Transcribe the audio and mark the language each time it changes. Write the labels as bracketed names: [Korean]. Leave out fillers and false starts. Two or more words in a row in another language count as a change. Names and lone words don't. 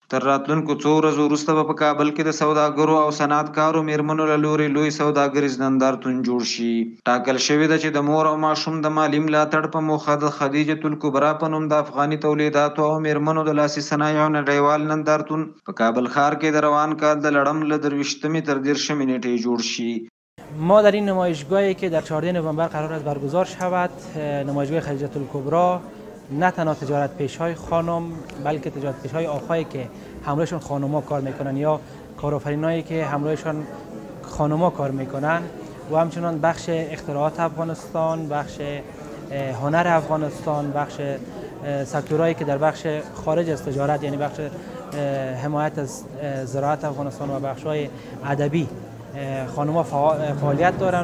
[Pashto] تر راتلونکو څو ورځو وروسته به په کابل کې د سوداګرو او صنعتکارو میرمنو له لوري لوی سوداګریز نندارتون جوړ شي. ټاکل شوې ده چې د مور او ماشوم د مالي ملاتړ په موخه د خدیجة الکبرا په نوم د افغاني تولیداتو او میرمنو د لاسي صنایعو نړیوال نندارتون په کابل ښار کې د روان کال د لړم له 23 تر 30 نیټې جوړ شي. [Persian] ما در این نمایشگاهی که در 14 نوامبر قرار است برگزار شود، نمایشگاه خدیجة الکبرا، نه تنها تجارت پیش‌های خانم بلکه تجارت پیش‌های آقایی که همراهشون خانم‌ها کار میکنن یا کارآفرینایی که همراهشون خانم‌ها کار میکنن و همچنان بخش اختراعات افغانستان، بخش هنر افغانستان، بخش سکتورهایی که در بخش خارج از تجارت یعنی بخش حمایت از زراعت افغانستان و بخش‌های ادبی خانم‌ها فعالیت دارن.